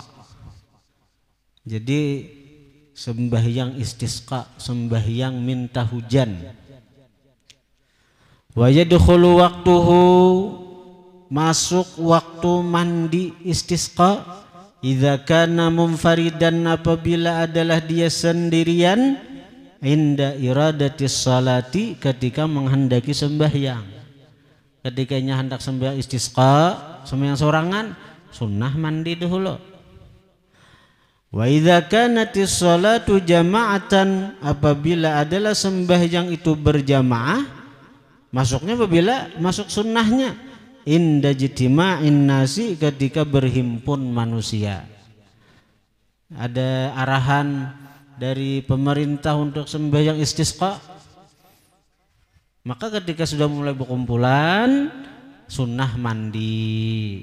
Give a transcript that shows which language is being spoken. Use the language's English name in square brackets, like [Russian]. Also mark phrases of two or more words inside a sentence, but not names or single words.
[Banjar] Jadi sembahyang istisqa, sembahyang minta hujan. [Arabic] ويدخل وقته, [Banjar] masuk waktu mandi istisqa, [Arabic] إذا كان منفردا, [Banjar] apabila adalah dia sendirian, [Arabic] عند إرادة الصلاة, [Banjar] ketika menghendaki sembahyang. Ketikanya hendak sembahyang istisqa, sembahyang sorangan, sunnah mandi dahulu. [Arabic] وإذا كانت الصلاة جماعة, [Banjar] apabila adalah sembahyang itu berjamaah, masuknya apabila masuk sunnahnya [Arabic] عند اجتماع الناس, [Banjar] ketika berhimpun manusia. Ada arahan dari pemerintah untuk sembahyang istisqa, maka ketika sudah mulai berkumpulan, sunnah mandi.